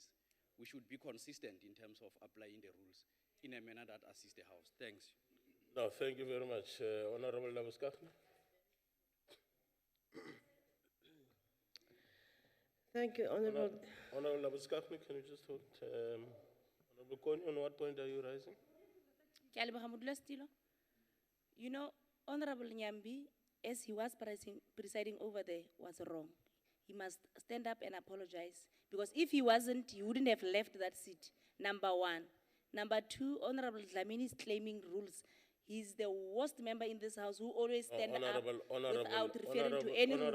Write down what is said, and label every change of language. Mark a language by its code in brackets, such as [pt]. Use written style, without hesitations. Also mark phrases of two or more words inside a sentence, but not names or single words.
[en] We should be consistent in terms of applying the rules in a manner that assists the House. Thanks. No, thank you very much. Honorable Labuskachne. Thank you, Honorable. Honorable Labuskachne, can you just hold? Honorable Kony, on what point are you rising? [tn] Ke a leboga modulasetulo. [en] You know, Honorable Nyambi, as he was presiding over there, was wrong. He must stand up and apologize. Because if he wasn't, he wouldn't have left that seat, number one. Number two, Honorable Dlamini is claiming rules. He's the worst member in this House who always stand up without referring to any rules.